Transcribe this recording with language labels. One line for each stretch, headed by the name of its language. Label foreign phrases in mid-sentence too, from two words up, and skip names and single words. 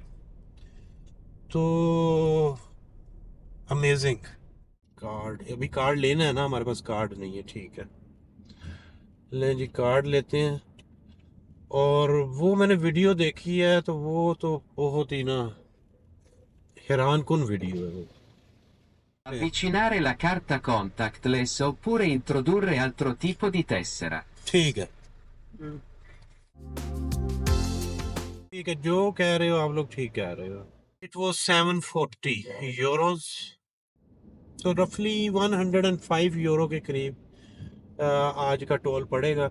Urdu: تو امیزنگ. کارڈ، ابھی کارڈ لینا ہے نا، ہمارے پاس کارڈ نہیں ہے. ٹھیک ہے، لیں جی، کارڈ لیتے ہیں. اور وہ میں نے ویڈیو دیکھی ہے، تو وہ تو بہت ہی نا حیران کن ویڈیو ہے وہ.
Italian: Avvicinare la carta contactless oppure introdurre altro tipo di tessera.
Urdu: ٹھیک ہے، ٹھیک ہے، جو کہہ رہے ہو آپ لوگ ٹھیک کہہ رہے ہو.
English: It was 740 euros,
Urdu: تو رفلی 105 یورو کے قریب آج کا ٹول پڑے گا.